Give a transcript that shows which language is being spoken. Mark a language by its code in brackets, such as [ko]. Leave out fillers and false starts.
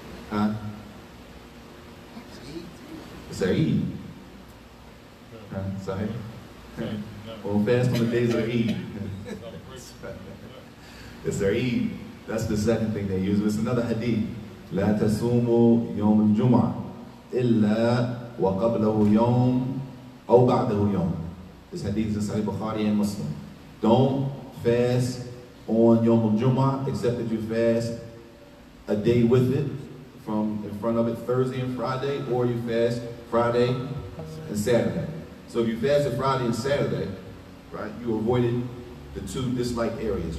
[en] Huh? It's Eid. Sorry. We'll fast on the days of Eid. It's Eid. That's the second thing they use. It's another hadith. [ar] لا تصوموا يوم الجمعة إلا وقبله يوم أو بعده يوم. [en] This hadith is in Sahih Bukhari and Muslim. Don't fast on Yom al-Jum'ah except that you fast a day with it, from in front of it Thursday and Friday, or you fast Friday and Saturday. So if you fasted Friday and Saturday, right, you avoided the 2 disliked areas.